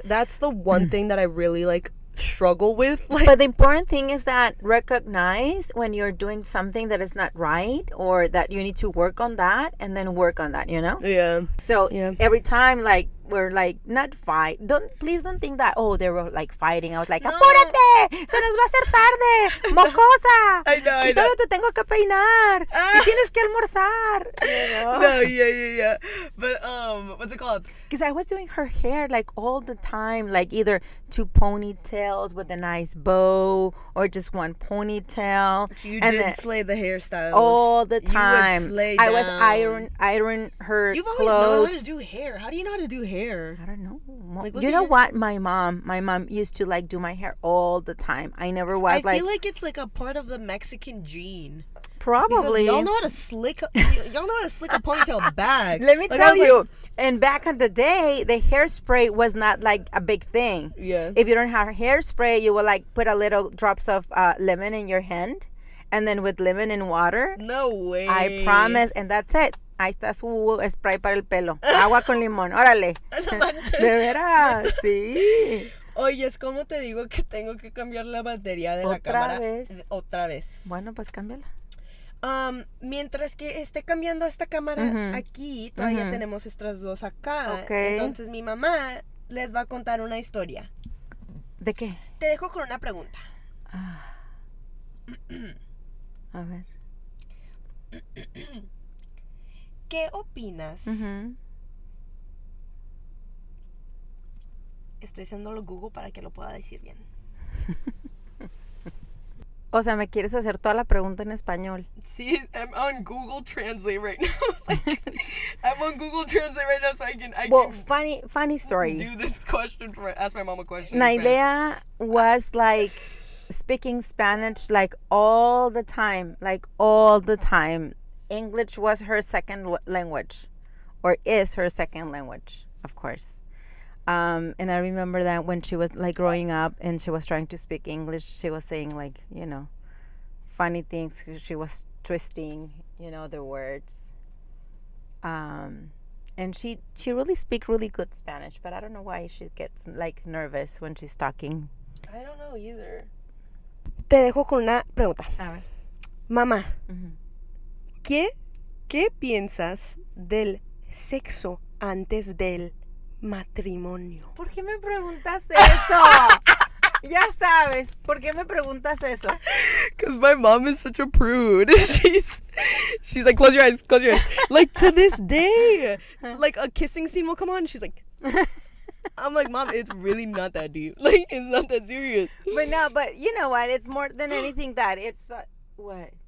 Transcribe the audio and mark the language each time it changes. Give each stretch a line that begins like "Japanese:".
English: That's the one thing that I really struggle with. But the important thing is that recognize when you're doing something that is not right, or that you need to work on that, and then work on that, you know? Yeah. So yeah. Every time we're not fight. Please don't think that they were like fighting. I was like, no.
Spanish: apúrate, se nos va a hacer tarde, mocosa.
English: I know.
Spanish: Y todavía te tengo que peinar. Y tienes que almorzar.
English: You know? No, yeah. But what's it called? Because I was doing her hair like all the time, like either 2 ponytails with a nice bow or just 1 ponytail. You did slay the hairstyles all the time. You would slay I down. was iron her You've clothes. always known how to do hair. How do you know how to do hair? I don't know. You know what? My mom used to do my hair all the time. I never was I feel like it's like a part of the Mexican gene. Probably. Because y'all know how to slick a ponytail back. Let me tell you. And back in the day, the hairspray was not like a big thing. Yeah. If you don't have hairspray, you will put a little drops of lemon in your hand, and then with lemon and water. No way. I promise, and that's it.
Spanish: Ahí está su spray para el pelo. Agua con limón. Órale. De veras. Sí. Oye, es como te digo que tengo que cambiar la batería de la cámara. Otra vez. Bueno, pues cámbiala. Mientras que esté cambiando esta cámara aquí, todavía tenemos estas dos acá. Okay. Entonces mi mamá les va a contar una historia. ¿De qué? Te dejo con una pregunta. A ver. ¿Qué opinas? Estoy haciéndolo Google para que lo pueda decir bien. O sea, ¿me quieres hacer toda la pregunta en español?
English: Sí, I'm on Google Translate right now. I'm on Google Translate right now so I can funny story. Do this question ask my mom a question. Nailea was speaking Spanish all the time. English was her second language, or is her second language, of course. And I remember that when she was growing up and she was trying to speak English, she was saying funny things. She was twisting, the words. And And she really speaks really good Spanish, but I don't know why she gets like nervous when she's talking. I don't know either.
Spanish: Te dejo con una pregunta. A ver. Mamá, ¿qué piensas del sexo antes del matrimonio? ¿Por qué me preguntas eso? Ya sabes, ¿por qué me preguntas eso?
English: Because my mom is such a prude. She's like, close your eyes. Like, to this day, like, a kissing scene will come on, and she's like, I'm like, Mom, it's really not that deep. Like, it's not that serious. But you know what? It's more than anything that it's what?